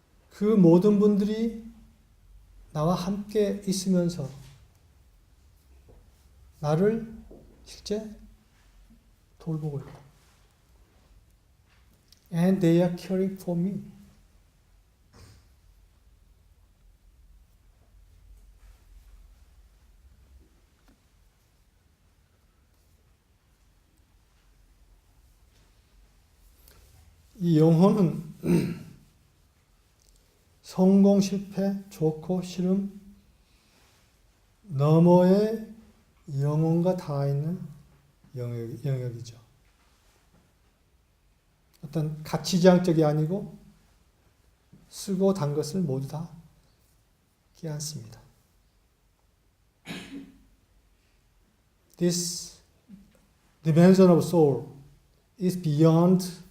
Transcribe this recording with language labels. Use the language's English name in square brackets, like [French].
[Korean] 그 모든 분들이 나와 함께 있으면서 나를 실제 돌보고 있다. [English] And they are caring for me. [Korean] 이 영혼은 성공, 실패, 좋고, 싫음 너머의 영혼과 닿아 있는 영역이죠. 어떤 가치지향적이 아니고 쓰고 단 것을 모두 다 끼안습니다. [English] This dimension of soul is beyond